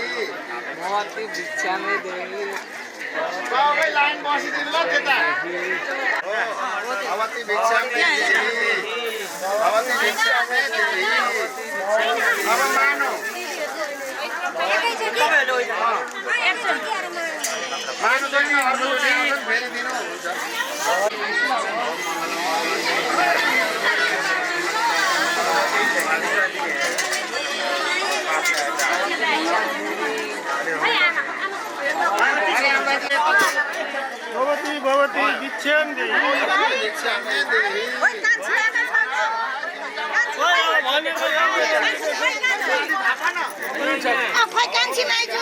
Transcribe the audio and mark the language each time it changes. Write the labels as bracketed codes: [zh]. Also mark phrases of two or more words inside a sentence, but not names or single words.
[sa] भवती भिक्षा में देही। [ne] सबै लाइन बसिदिनु ल त्यता। [sa] भवती भिक्षा में देही, भवती भिक्षा में देही। [ne] अब मानो मानु छैन अर्को फेरि दिनु हुन्छ। [sa] भवती भवती भिक्षाम देहि। भिक्षा में देही। [ne] खोइ कान्छी माइजू